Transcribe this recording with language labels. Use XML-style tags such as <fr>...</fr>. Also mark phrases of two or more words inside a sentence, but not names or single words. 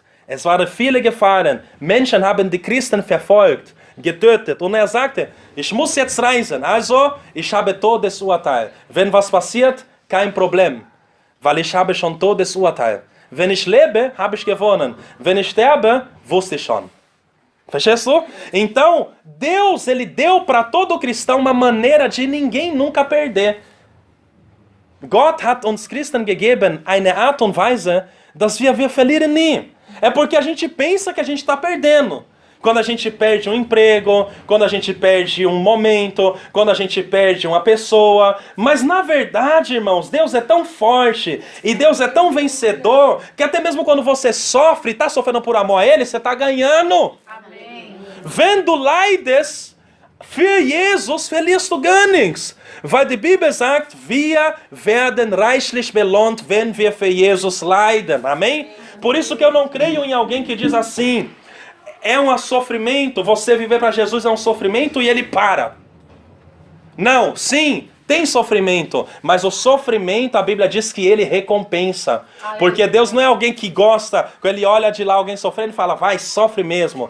<de>Es waren viele Gefahren. Menschen haben die Christen verfolgt, getötet. Und er sagte, ich muss jetzt reisen, also ich habe Todesurteil. Wenn was passiert, kein Problem, weil ich habe schon Todesurteil. Wenn ich lebe, habe ich gewonnen. Wenn ich sterbe, wusste ich schon.</de> <pt>Fechou? Então, Deus, ele deu para todo cristão uma maneira de ninguém nunca perder.</pt> <de>Gott hat uns Christen gegeben eine Art und Weise, dass wir verlieren nie.</de> <pt>É porque a gente pensa que a gente está perdendo. Quando a gente perde um emprego, quando a gente perde um momento, quando a gente perde uma pessoa. Mas na verdade, irmãos, Deus é tão forte e Deus é tão vencedor que até mesmo quando você sofre e está sofrendo por amor a Ele, você está ganhando. Amém.</pt> <de>Wenn du leidest, für Jesus verlierst du gar nichts. Weil die Bibel sagt, wir werden reichlich belohnt, wenn wir für Jesus leiden.</de> <pt>Amém? Por isso que eu não creio em alguém que diz assim, é um sofrimento, você viver para Jesus é um sofrimento e ele para. Não, sim, tem sofrimento, mas o sofrimento, a Bíblia diz que ele recompensa. Porque Deus não é alguém que gosta, quando ele olha de lá alguém sofrendo e fala, vai, sofre mesmo.</pt>